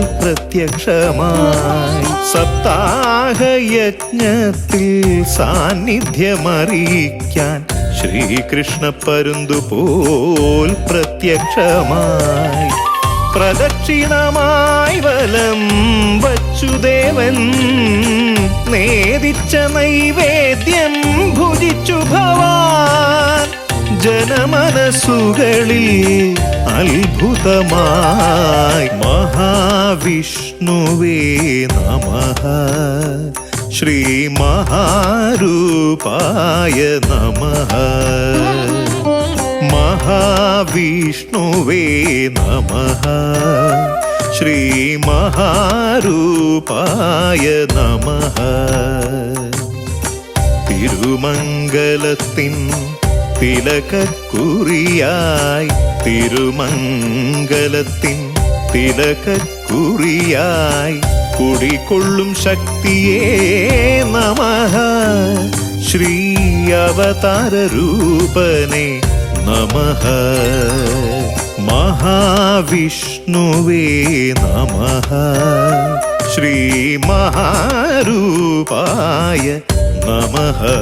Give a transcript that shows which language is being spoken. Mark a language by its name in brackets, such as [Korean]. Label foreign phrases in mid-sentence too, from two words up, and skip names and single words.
[Malayalam] പ്രത്യക്ഷമായി സപ്താഹയജ്ഞത്തിൽ സാന്നിധ്യമറിയിക്കാൻ ശ്രീകൃഷ്ണ പരുന്തുപോൽ പ്രത്യക്ഷമായി പ്രദക്ഷിണമായി വലം വച്ചുദേവൻ നേദിച്ച നൈവേദ്യം ഭുജിച്ചു ഭവാൻ ജനമനസ്സുകളിൽ [Sanskrit] അത്ഭുതമായി महाविष्णुवे नमः श्री महारूपाय नमः महाविष्णुवे नमः श्री महारूपाय नमः [Malayalam] തിരുമംഗലത്തിൻ തിലകക്കുറിയായി തിരുമംഗലത്തിൻ തിലകക്കുറിയായി കുടികൊള്ളും ശക്തിയേ നമഃ ശ്രീ [Sanskrit] അവതാരരൂപനേ നമഃ महाविष्णुवे नमः श्री महारूपाय नमः